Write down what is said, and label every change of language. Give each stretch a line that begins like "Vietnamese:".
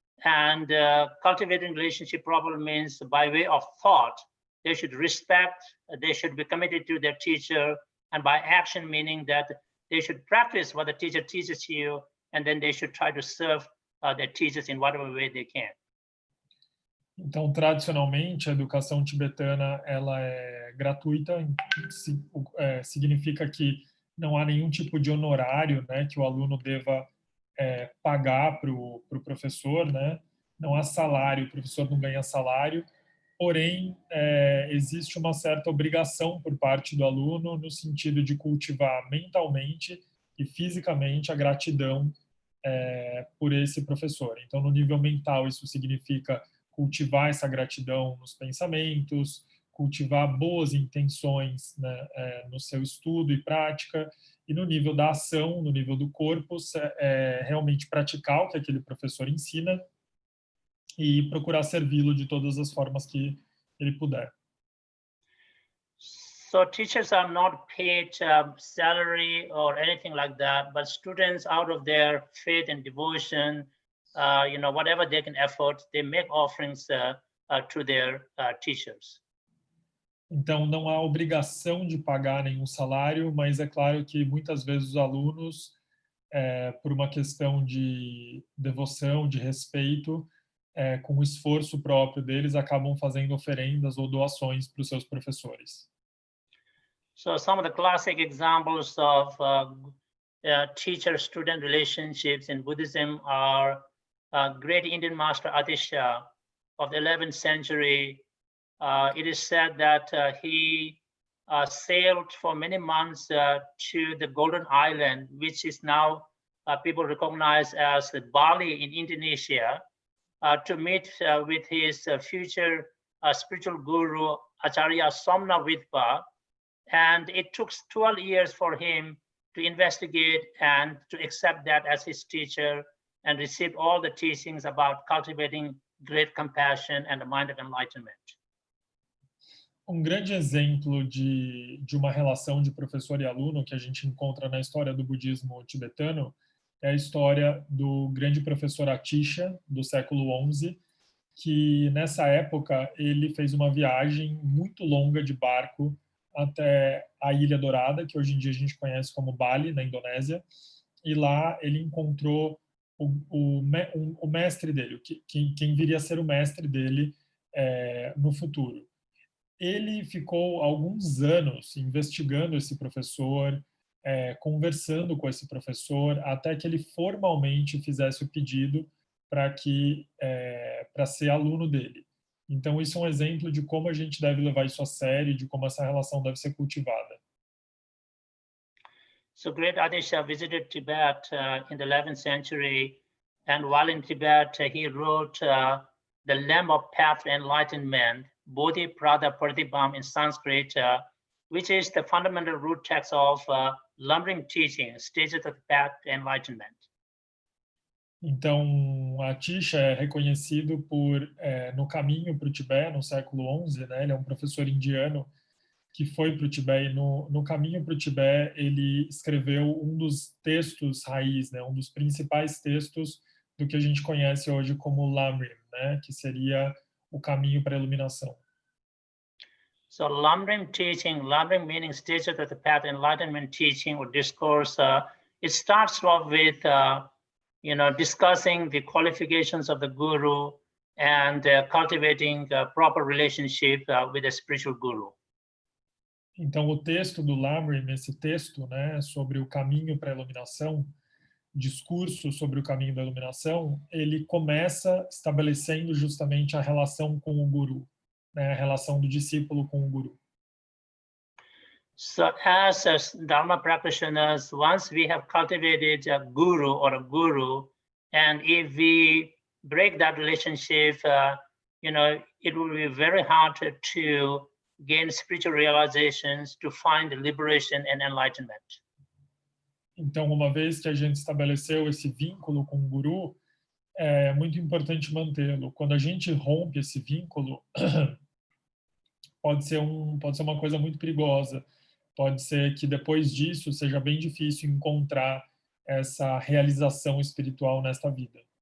English: And cultivating relationship properly means by way of thought. They should respect, they should be committed to their teacher, and by action, meaning that they should practice what the teacher teaches you, and then they should try to serve their teachers in whatever way they can.
Portuguese: Então, tradicionalmente, a educação tibetana ela é gratuita, significa que não há nenhum tipo de honorário, que o aluno deva pagar para o professor, não há salário, o professor não ganha salário, porém, existe uma certa obrigação por parte do aluno no sentido de cultivar mentalmente e fisicamente a gratidão por esse professor. Então, no nível mental, isso significa cultivar essa gratidão nos pensamentos, cultivar boas intenções, né, no seu estudo e prática, e no nível da ação, no nível do corpo, realmente praticar o que aquele professor ensina e procurar servi-lo de todas as formas que ele puder.
English: So teachers are not paid salary or anything like that, but students, out of their faith and devotion, whatever they can afford, they make offerings to their teachers.
Portuguese: Então, não há obrigação de pagar nenhum salário, mas é claro que muitas vezes os alunos, por uma questão de devoção, de respeito, com o esforço próprio deles, acabam fazendo oferendas ou doações para os seus professores.
English: So some of the classic examples of teacher-student relationships in Buddhism are great Indian master Atisha of the 11th century. It is said that he sailed for many months to the Golden Island, which is now people recognize as Bali in Indonesia, to meet with his future spiritual guru, Acharya Somnavidpa. And it took 12 years for him to investigate and to accept that as his teacher and received all the teachings about cultivating great compassion and a mind of enlightenment.
Portuguese: Grande exemplo de uma relação de professor e aluno que a gente encontra na história do budismo tibetano é a história do grande professor Atisha, do século XI, que nessa época ele fez uma viagem muito longa de barco até a Ilha Dourada, que hoje em dia a gente conhece como Bali, na Indonésia, e lá ele encontrou o mestre dele, quem viria a ser o mestre dele no futuro. Ele ficou alguns anos investigando esse professor, conversando com esse professor, até que ele formalmente fizesse o pedido para ser aluno dele. Então, isso é um exemplo de como a gente deve levar isso a sério, de como essa relação deve ser cultivada.
English: So great Atisha visited Tibet in the 11th century, and while in Tibet, he wrote The Lamp of Path to Enlightenment, Bodhi Prada Pratibham in Sanskrit, which is the fundamental root text of lumbering teaching, stages of the path to enlightenment.
Portuguese: Então, Atisha é reconhecido no caminho para o Tibete, no século XI, né? Ele é um professor indiano que foi para o Tibete, e no caminho para o Tibete ele escreveu um dos textos raiz, né? Um dos principais textos do que a gente conhece hoje como Lamrim, né? Que seria o caminho para a iluminação.
English: So Lamrim teaching, Lamrim meaning stages of the path to enlightenment teaching or discourse, it starts off with discussing the qualifications of the guru and cultivating a proper relationship with the spiritual guru.
Portuguese: Então, o texto do Lamrim, esse texto, né, sobre o caminho para a iluminação, discurso sobre o caminho da iluminação, ele começa estabelecendo justamente a relação com o guru, né, a relação do discípulo com o guru.
English: So as Dharma practitioners, once we have cultivated a guru or a guru, and if we break that relationship, it will be very hard to gain spiritual realizations, to find liberation and enlightenment.
Portuguese: Então, uma vez que a gente estabeleceu esse vínculo com o guru, é muito importante mantê-lo. Quando a gente rompe esse vínculo, pode ser uma coisa muito perigosa. Pode ser que depois disso seja bem difícil encontrar essa realização espiritual nesta vida.